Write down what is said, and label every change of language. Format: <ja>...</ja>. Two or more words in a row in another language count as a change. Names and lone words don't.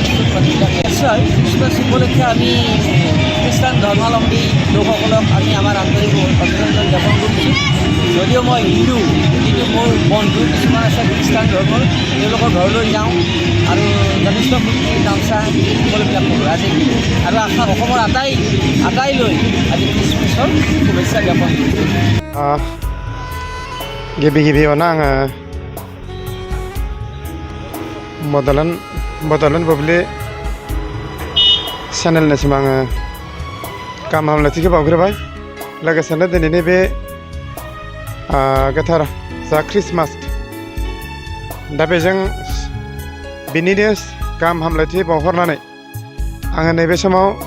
<as>মানুহবিলাক নিশ্চয় খ্ৰীষ্টমাছ উপলক্ষে আমি খ্ৰীষ্টান ধৰ্মাৱলম্বী লোকসকলক আমি আমাৰ আন্তৰিক অভিনন্দন জ্ঞাপন কৰিছোঁ যদিও মই হিন্দু কিন্তু মোৰ বন্ধু কিছুমান আছে খ্ৰীষ্টান ধৰ্মৰ তেওঁলোকৰ ঘৰলৈ যাওঁ আৰু যথেষ্ট ফূৰ্তি তামচা সকলোবিলাক কৰোঁ আজি আৰু অসমৰ আটাইলৈ আজি খ্ৰীষ্টমাছৰ শুভেচ্ছা জ্ঞাপন কৰিছোঁ</as> <brx>गिबियावनो आङो बड'लेण्ड बुब्लि चेनेलनिसिम आङो गाहाम हामलायथिखौ बावग्रोबाय लोगोसेनो दिनैनि बे गोथार जा ख्रिस्टमास दा बेजों बिनिनो गाहाम हामलायथि बावहरनानै आङो नैबे समाव</brx>